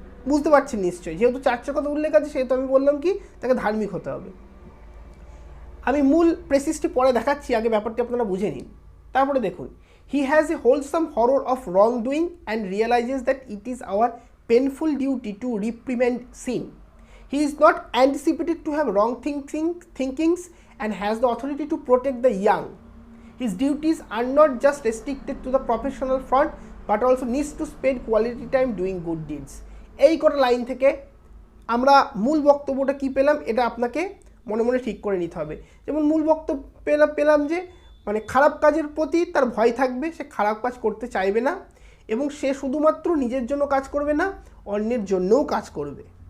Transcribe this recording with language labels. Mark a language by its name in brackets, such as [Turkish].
[Bangla] বুঝতে পারছেন নিশ্চয়ই, যেহেতু চার্চের কথা উল্লেখ আছে সেহেতু আমি বললাম কি তাকে ধার্মিক হতে হবে। আমি মূল প্রেসিসটি পরে দেখাচ্ছি, আগে ব্যাপারটি আপনারা বুঝে নিন। তারপরে দেখুন, [English] He has a wholesome horror of wrong doing and realises that it is our painful duty to reprimand sin. He is not anticipated to have wrong thinkings and has the authority to protect the young. His duties are not just restricted to the professional front but also needs to spend quality time doing good deeds. [Bangla] এই কটা line থেকে আমরা মূল বক্তব্যটা কি পেলাম এটা আপনাকে মনে মনে ঠিক করে নিতে হবে। যেমন মূল বক্তব্য পেলাম যে মানে খারাপ কাজের প্রতি তার ভয় থাকবে, সে খারাপ কাজ করতে চাইবে না, এবং সে শুধুমাত্র নিজের জন্য কাজ করবে না, অন্যের জন্যও কাজ করবে।